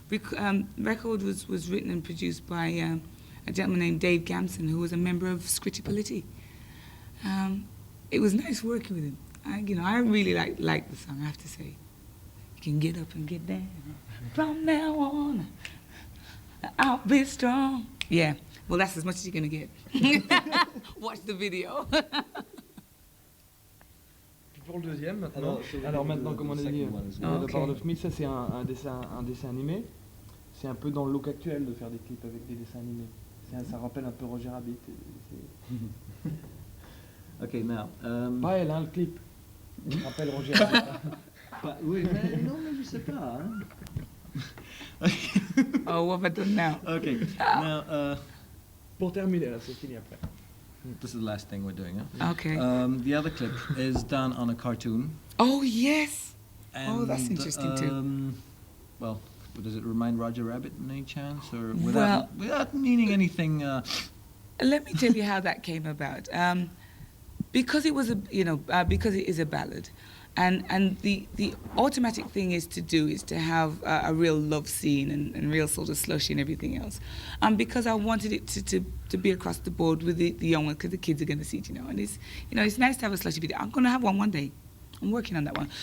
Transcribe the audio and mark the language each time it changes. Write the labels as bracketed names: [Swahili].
[English] Record was written and produced by a gentleman named Dave Gamson, who was a member of Scritti Politti. It was nice working with him. I really like the song, I have to say. You can get up and get down. From now on, I'll be strong. Yeah, well, that's as much as you're going to get. Watch the video. [French] Pour le deuxième, maintenant. Alors maintenant, comme on a dit, The Power of Me, ça c'est un dessin animé. C'est un peu dans le look actuel de faire des clips avec des dessins animés. Ça rappelle un peu Roger Rabbit. [English] Okay, now... [French] Pas elle, hein, le clip. Ça rappelle Roger Rabbit. oui, mais non, mais je sais pas. Hein? [English] Oh, what have I done now? Okay, now [French] Pour terminer, là, c'est fini après. [English] this is the last thing we're doing. Huh? Okay. The other clip is done on a cartoon. Oh, yes. And, that's interesting too. Well, does it remind Roger Rabbit in any chance, or Well- without meaning anything? Let me tell you how that came about. Because it was because it is a ballad, and the automatic thing is to have a real love scene and real sort of slushy and everything else, and because I wanted it to be across the board with the young ones, because the kids are going to see it, and it's nice to have a slushy video. I'm going to have one day. I'm working on that one.